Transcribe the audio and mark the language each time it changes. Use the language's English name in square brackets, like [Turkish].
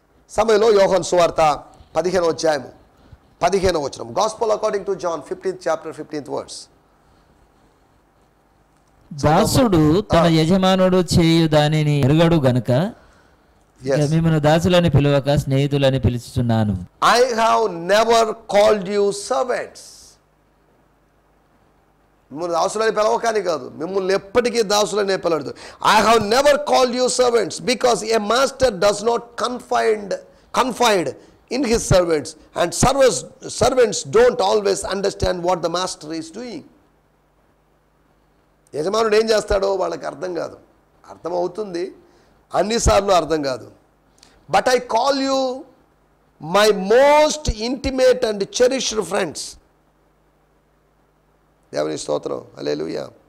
[Telugu] సమయంలో యోహాను సువార్త 15వ అధ్యాయము 15వ వచనం. [English] Gospel according to John 15th chapter 15th verse. [Telugu] దాసుడు తన యజమానుడు చేయు దానిని ఎరుగడు గనుక మిమ్మల్ని దాసులని పిలువక స్నేహితులని పిలుచుచున్నాను. [English] I have never called you servants. [Telugu] మిమ్మల్ని దాసులని పిలవకాని కాదు, మిమ్మల్ని ఎప్పటికీ దాసులనే పిలవదు. [English] I have never called you servants because a master does not confide in his servants, and servants don't always understand what the master is doing. [Telugu] యజమానుడు ఏం చేస్తాడో వాళ్ళకి అర్థం కాదు, అర్థమవుతుంది, అన్నిసార్లు అర్థం కాదు. [English] But I call you my most intimate and cherished friends. [Telugu] దేవుని స్తోత్రం, హల్లెలూయా.